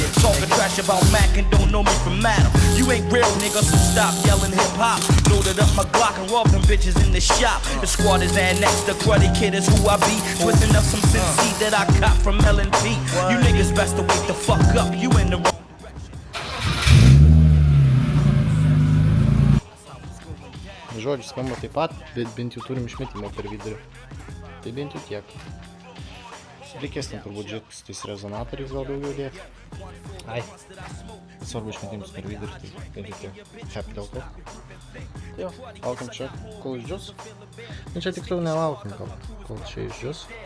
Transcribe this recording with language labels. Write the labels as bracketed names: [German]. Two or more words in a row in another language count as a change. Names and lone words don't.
[English] Talking trash about Mac and don't know me from Adam. You ain't real nigga, so stop yelling hip hop. Loaded up my Glock and robbed them bitches in the shop. The squad is annexed, the cruddy kid is who I be. Twisting up some Cincy that I cop from L&P. You niggas best to wake the fuck up, you in the wrong. [Lithuanian] žodžiu, skamba taip pat, bet bent jau turim išmetimo per vidurį. Tai bent jau tiek. Reikės ten turbūt žiūrėti su tais rezonatoriais gal daugiau dėti. Ai, svarbu išmetimus per vidurį, tai bent jau tiek. Happy dėl to. Tai jo, laukiam čia, kol išdžius. Nu čia tiksliau nelaukiam, kol čia išdžius.